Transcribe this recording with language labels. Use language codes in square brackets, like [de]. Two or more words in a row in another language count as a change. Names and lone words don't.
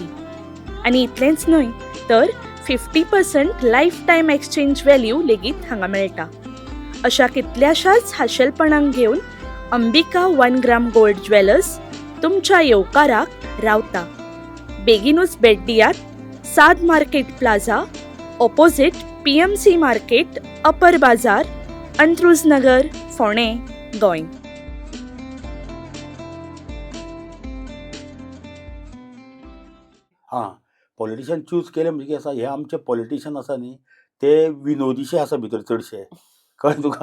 [kok] आनी इतलेंच न्हय तर 50% [en] life time exchange value [kok] लेगीत हांगा मेळटा. अशा कितल्याशाच खाशेलपणांक घेवन अंबिका 1 ग्राम गोल्ड ज्वेलर्स तुमच्या येवकाराक रावता. बेगीनूच भेट दियात. साद मार्केट प्लाझा, ऑपोजिट PMC मार्केट, अपर बाजार, अंत्रुज नगर, फोंडे, गोंय. हां, [en] politician choose [kok] केले म्हणजे कितें आसा, हे आमचे पॉलिटिशियन आसा न्ही ते विनोदीशे आसा भितर चडशे. कळ्ळें तुका?